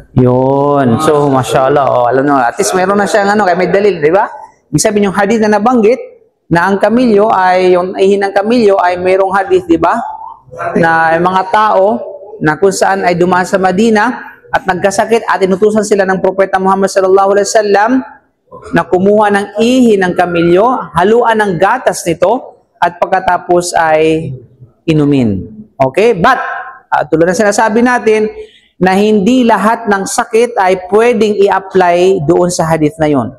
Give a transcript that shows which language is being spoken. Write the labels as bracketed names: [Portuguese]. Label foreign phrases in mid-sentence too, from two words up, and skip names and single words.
[Filipino] Yun. So, mashallah. Oh, alam nyo, [English] at least [Filipino] meron na siyang kaya may dalil, di ba? Ibig sabihin yung hadith na nabanggit na ang kamilyo ay, yung ihi ng kamilyo ay mayroong hadith, di ba? Na mga tao na kung saan ay dumaan sa Madina at nagkasakit at inutusan sila ng Propeta Muhammad [Arabic] صلى الله عليه وسلم [Filipino] na kumuha ng ihi ng kamilyo, haluan ng gatas nito at pagkatapos ay inumin. Okay? But, tulad ng sinasabi natin na hindi lahat ng sakit ay pwedeng i-apply doon sa hadith na yon.